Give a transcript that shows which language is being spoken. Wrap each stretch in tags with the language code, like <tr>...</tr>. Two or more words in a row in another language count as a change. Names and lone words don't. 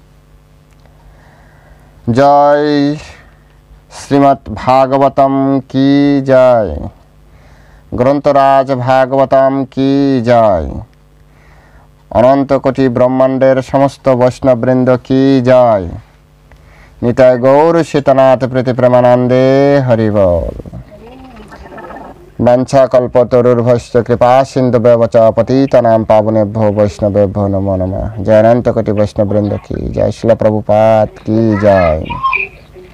<bn>জয় শ্রীমদ্ ভাগবতম কি জয়, গ্রন্থরাজ ভাগবতম কি জয়, অনন্ত কোটি ব্রহ্মাণ্ডের সমস্ত বৈষ্ণববৃন্দ কি জয়। নিতাই গৌর সীতানাথ প্রীতি প্রেমানন্দে হরি বল।</bn> <sa>বাঞ্ছা কল্পতরুর্ভশ্চ কৃপা সিন্ধুভ্যঃ চ পতিতানাং পাবনেভ্যো বৈষ্ণবেভ্যো নমো নমঃ।</sa> <bn>জয় অনন্ত কোটি বৈষ্ণববৃন্দ কি জয়। শিল প্রভুপাদ কি জয়।</bn>